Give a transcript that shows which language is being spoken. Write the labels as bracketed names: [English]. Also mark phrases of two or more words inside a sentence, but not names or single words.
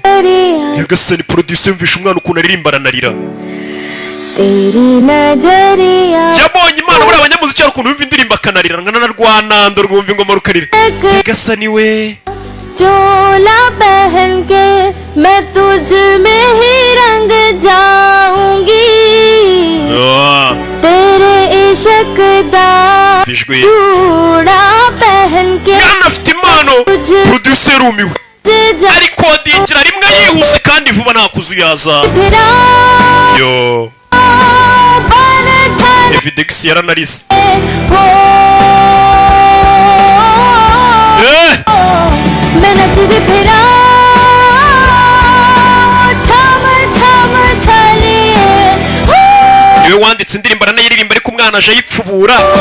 [Kinyarwanda] Nyagasani producer yumvisha umwana ukuntu aririmba aranarira. yabonye impano muri abanyamuziki hari ukuntu yumva indirimbo akanarira ngana na Rwanando rwumva ingoma rukarira. Nyagasani we [Hindi] चोला पहन के मैं तुझ में ही रंग जाऊंगी. तेरे इश्क दा चूड़ा पहन के [Kinyarwanda] mwana afite impano. producer yarumiwe ariko dingira rimwe yihuse kandi vuba nta kuzuyaza. yo Evidex yaranarize. [Hindi] मैं नचती फिरा [Kinyarwanda] niwe wanditse indirimbo aranayiririmba ariko umwana aje ayipfubura.